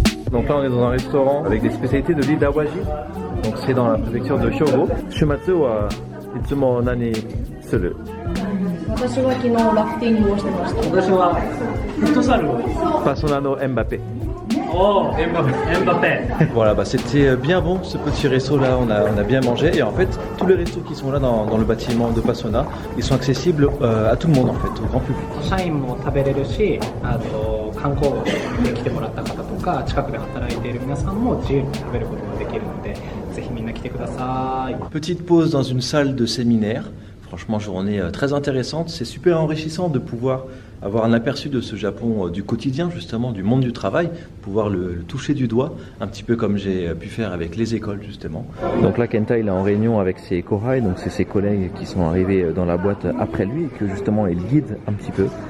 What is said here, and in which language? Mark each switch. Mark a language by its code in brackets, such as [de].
[fr] Donc là on est dans un restaurant avec des spécialités de l'île d'Awaji. Donc c'est dans la préfecture de Hyogo. [ja] Shumatsu wa itsumo nani suru? 私は昨日ラフティングをしてました。私はフットサルを。 Pasona no Mbappé. Oh, Mbappé. [fr] Voilà, bah c'était bien bon ce petit resto là, on a bien mangé et en fait tous les restos qui sont là dans le bâtiment de Pasona, ils sont accessibles à tout le monde en fait, au grand public. [ja] 社員も食べれるし、観光で来てもらった方とか近くで働いている皆さんも自由に食べることができるので、ぜひみんな来てください。 [fr] Petite pause dans une salle de séminaire. Franchement, journée très intéressante. C'est super enrichissant de pouvoir avoir un aperçu de ce Japon du quotidien, justement, du monde du travail, pouvoir le toucher du doigt, un petit peu comme j'ai pu faire avec les écoles, justement. Donc là, Kenta, il est en réunion avec ses kohai, donc c'est ses collègues qui sont arrivés dans la boîte après lui et que justement, il guide un petit peu.